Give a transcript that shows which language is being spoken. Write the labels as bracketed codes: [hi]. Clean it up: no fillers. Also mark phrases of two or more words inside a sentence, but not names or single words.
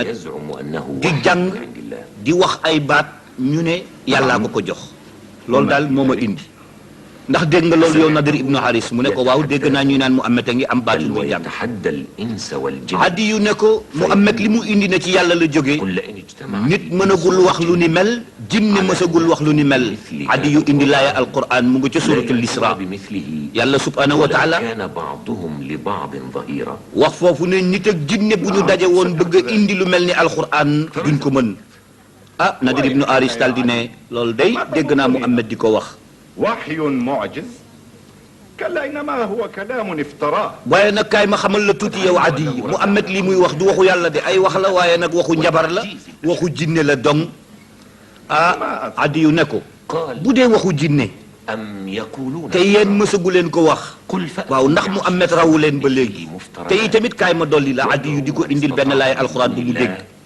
[wo] di jàng di wax ay baat ñu ne yàllaa ko ko jox loolu daal moo ma indi ndax dégg nga loolu yow Nadir ibnu Haris mu ne ko waaw dégg naa ñuy naan Muhammad a ngi am baatu muy jàng Adiyu ne ko Muhammad li mu indi na ci yàlla la jógee nit mënagul wax lu ni mel jinne mësagul wax lu ni mel Adiyu indi laaya alquran mu ngi ca suratul Isra yàlla [ar] سبحانه وتعالى [wo] wax foofu ne nit ak jinne bu ñu daje woon bëgg a indi lu mel ni alquran duñ ko mën ah Nadir ibnu Haris daal di ne loolu day dégg naa Muhammad di ko wax [ar] وحي معجز كلا إنما هو كلام افتراه [wo] waaye nag kaay ma xamal la tuuti yow Adi Muhammad lii muy wax du waxu yàlla de ay wax la waaye nag waxu njabar la waxu jinne la dong ah Adi yu ne ko bu dee waxu jinne te yéen mësagu leen ko wax waaw ndax Muhammad rawu leen ba léegi te yi tamit kaay ma dolli la Adi yu di ko indil benn laay alxuraan bu mu dégg